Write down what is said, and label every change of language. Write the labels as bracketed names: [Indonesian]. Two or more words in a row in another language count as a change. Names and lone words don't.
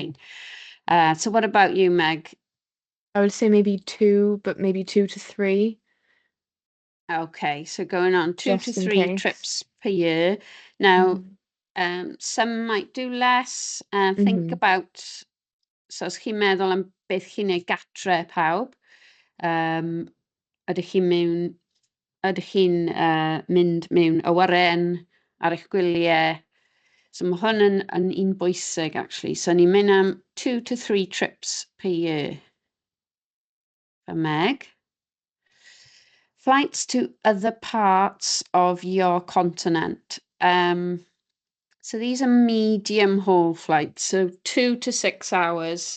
[English] plane. So what about you, Meg? I would say maybe 2, but maybe 2 to 3, Okay, so going on 2 to just in 3 case. trips per year. Now, Mm-hmm. some might do less. Think Mm-hmm. [Welsh] about, so os chi'n meddwl am beth chi'n neud gatre pawb, ydych chi'n mynd mewn awyren ar eich gwyliau. So mae hwn yn un bwysig, actually. So ni'n mynd am [English] 2 to 3 trips per year. For Meg. Flights to other parts of your continent. So these are medium haul flights, so 2 to 6 hours.